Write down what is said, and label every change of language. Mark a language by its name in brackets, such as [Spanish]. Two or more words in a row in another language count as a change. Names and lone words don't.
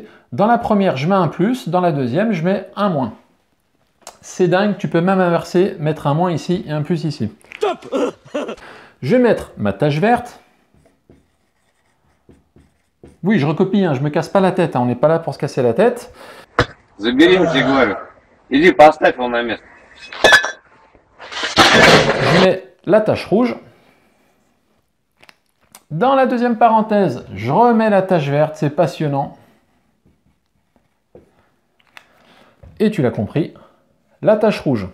[French] Dans la première, je mets un plus. Dans la deuxième, je mets un moins. C'est dingue, tu peux même inverser, mettre un moins ici et un plus ici. Je vais mettre ma tache verte. Oui, je recopie, hein, je me casse pas la tête, hein, on n'est pas là pour se casser la tête. [Russian] Забери, тебе говорю. Иди, поставь его на место. [French] Je mets la tache rouge. Dans la deuxième parenthèse, je remets la tache verte, c'est passionnant. Et tu l'as compris, la tache rouge.